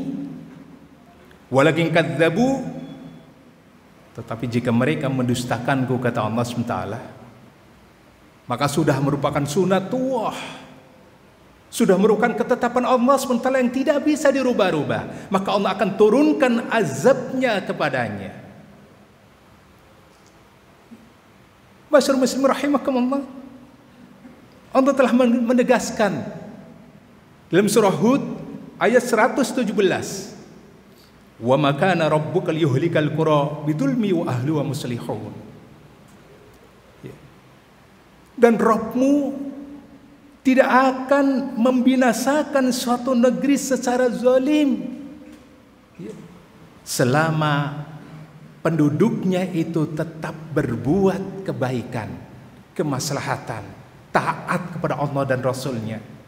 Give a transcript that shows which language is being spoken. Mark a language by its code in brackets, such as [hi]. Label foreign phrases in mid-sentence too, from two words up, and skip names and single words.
[ar] Walakin kadzabu, [id] tetapi jika mereka mendustakanku, kata Allah SWT, maka sudah merupakan sunatullah, sudah merupakan ketetapan Allah SWT yang tidak bisa dirubah-rubah. Maka Allah akan turunkan azabnya kepadanya. [ar] ما شاء الله المسلمين رحمكم الله. [id] Allah telah menegaskan dalam surah Hud ayat 117, [ar] وما كان ربك ليهلك القرى بظلم وأهلها مصلحون. [id] Dan Rabbmu tidak akan membinasakan suatu negeri secara zalim selama penduduknya itu tetap berbuat kebaikan, kemaslahatan, taat kepada Allah dan Rasulnya.